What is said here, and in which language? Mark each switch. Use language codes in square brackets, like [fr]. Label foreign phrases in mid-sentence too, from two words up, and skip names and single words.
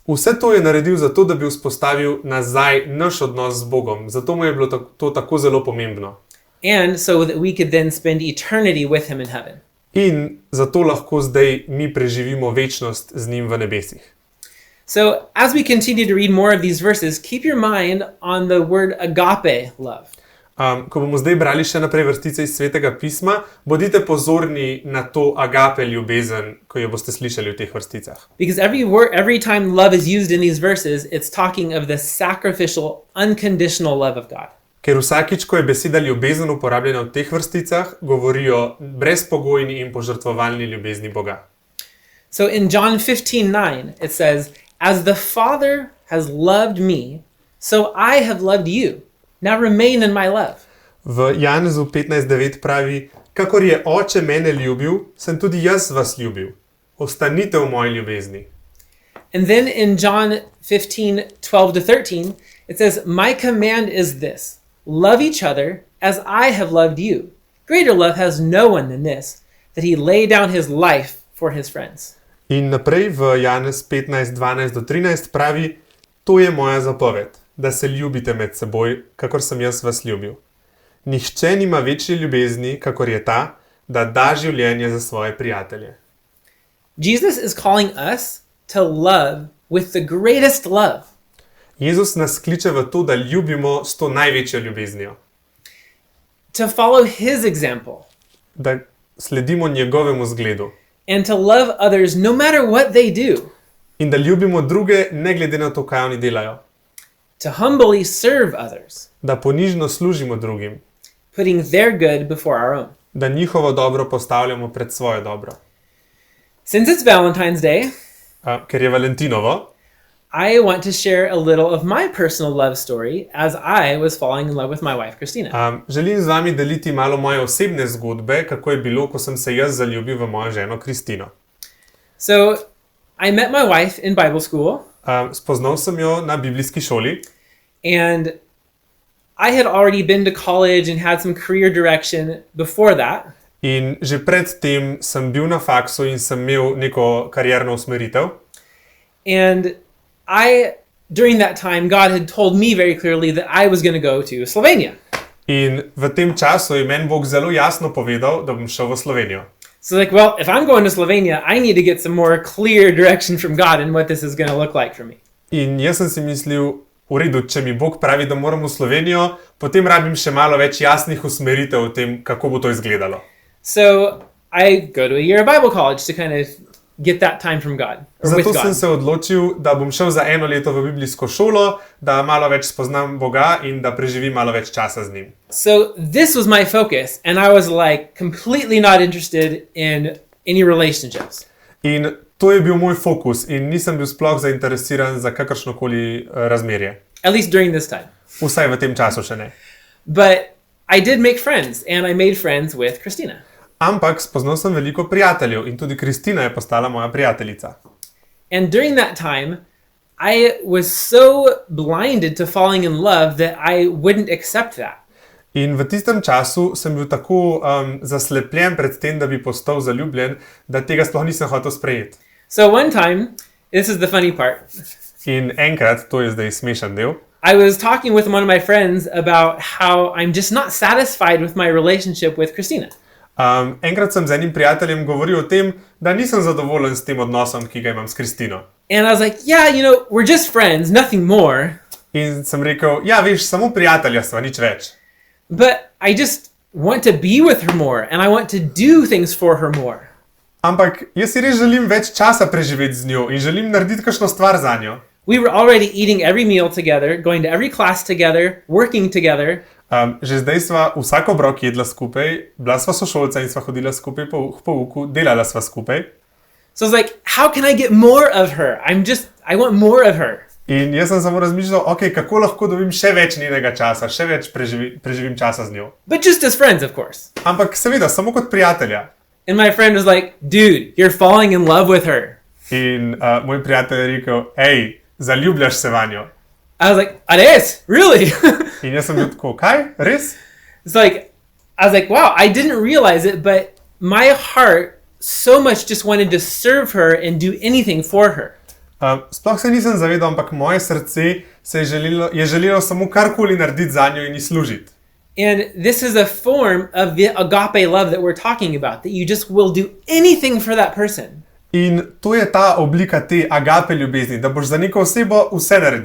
[sl] Vse to je naredil zato, da bi vzpostavil nazaj naš odnos z Bogom. Zato mu je bilo to tako zelo pomembno. [en] And so that we could then spend eternity with him in heaven. [sl] In zato lahko zdaj mi preživimo večnost z njim v nebesih. [en] So as we continue to read more of these verses, keep your mind on the word agape love. [sl] Ko bomo zdaj brali še naprej vrstice iz Svetega pisma, bodite pozorni na to agape ljubezen, ko jo boste slišali v teh vrsticah. [en] Because every time love is used in these verses, it's talking of the sacrificial, unconditional love of God. [sl] Ker vsakič, ko je beseda ljubezen uporabljena v teh vrsticah, govori o brezpogojni in požrtvovalni ljubezni Boga. [en] So in John 15:9, it says, "As the Father has loved me, so I have loved you. Now remain in my love." [sl] V Janezu 15:9 pravi: "Kakor je Oče mene ljubil, sem tudi jaz vas ljubil. Ostanite v moji ljubezni." [en] And then in John 15:12-13, it says, "My command is this: love each other as I have loved you. Greater love has no one than this, that he lay down his life for his friends." [sl] In naprej v Janez 15:12-13 pravi: "To je moja zapoved, da se ljubite med seboj, kakor sem jaz vas ljubil. Nihče nima večje ljubezni, kakor je ta, da da življenje za svoje prijatelje." [en] Jesus is calling us to love with the greatest love. [sl] Jezus nas kliče v to, da ljubimo s to največjo ljubeznijo, [en] To follow his example [sl] da sledimo njegovemu zgledu [en] and to love others no matter what they do. [sl] in da ljubimo druge, ne glede na to, kaj oni delajo, [en] To humbly serve others, [sl] da ponižno služimo drugim, [en] putting their good before our own. [sl] da njihovo dobro postavljamo pred svoje dobro. [en] Since it's Valentine's Day, [sl] Ker je Valentinovo, [en] I want to share a little of my personal love story as I was falling in love with my wife, Christina. [sl] želim z vami deliti malo moje osebne zgodbe, kako je bilo, ko sem se jaz zaljubil v mojo ženo Kristino. [en] So I met my wife in Bible school, [sl] Spoznal sem jo na biblijski šoli [en] and I had already been to college and had some career direction before that. [sl] in že predtem sem bil na faksu in sem imel neko karierno usmeritev. [en] And during that time, God had told me very clearly that I was going to go to Slovenia. [sl] In v tem času je meni Bog zelo jasno povedal, da bom šel v Slovenijo. [en] So like, well, if I'm going to Slovenia, I need to get some more clear direction from God and what this is going to look like for me. [sl] In jaz sem si mislil, v redu, če mi Bog pravi, da moram v Slovenijo, potem rabim še malo več jasnih usmeritev o tem, kako bo to izgledalo. [en] So I go to a year of Bible college to kind of get that time from God, or with [sl] Zato sem [en] God. [sl] se odločil, da bom šel za 1 leto v biblijsko šolo, da malo več spoznam Boga in da preživim malo več časa z njim. [en] So this was my focus, and I was like completely not interested in any relationships. [sl] In to je bil moj fokus in nisem bil sploh zainteresiran za kakršnokoli razmerje. [en] At least during this time. [sl] Vsaj v tem času še ne. [en] But I did make friends, and I made friends with Christina. [sl] Ampak spoznal sem veliko prijateljev in tudi Kristina je postala moja prijateljica. [en] And during that time, I was so blinded to falling in love that I wouldn't accept that. [sl] In v tistem času sem bil tako zaslepljen pred tem, da bi postal zaljubljen, da tega sploh nisem hotel sprejeti. [en] So one time, this is the funny part, [sl] In enkrat, to je zdaj smešen del, [en] I was talking with one of my friends about how I'm just not satisfied with my relationship with Christina. [sl] enkrat sem z enim prijateljem govoril o tem, da nisem zadovoljen s tem odnosom, ki ga imam s Kristino. [en] And I was like, yeah, we're just friends, nothing more. [sl] In sem rekel, ja, veš, samo prijatelja sva, nič več. [en] But I just want to be with her more, and I want to do things for her more. [sl] Ampak jaz si res želim več časa preživeti z njo in želim narediti kakšno stvar za njo. [en] We were already eating every meal together, going to every class together, working together. [sl] Že zdaj sva vsak obrok jedla skupaj, bila sva sošolca in sva hodila skupaj po pouku, delala sva skupaj. [en] So I was like, how can I get more of her? I want more of her. [sl] In jaz sem samo razmišljal, ok, kako lahko dobim še več njenega časa, še več preživim časa z njo. [en] But just as friends, of course. [sl] Ampak seveda, samo kot prijatelja. [en] And my friend was like, dude, you're falling in love with her. [sl] In moj prijatelj je rekel, hej, zaljubljaš se vanjo. [en] I was like, Ades, really? [sl] In jaz sem bil tako, kaj, res? [en] I was like, wow, I didn't realize it, but my heart so much just wanted to serve her and do anything for her. [sl] Sploh se nisem zavedal, ampak moje srce je želelo samo karkoli narediti za njo in ji služiti. [en] And this is a form of the agape love that we're talking about, that you just will do anything for that person. [sl] In to je ta oblika te agape ljubezni, da boš za neko osebo vse naredil.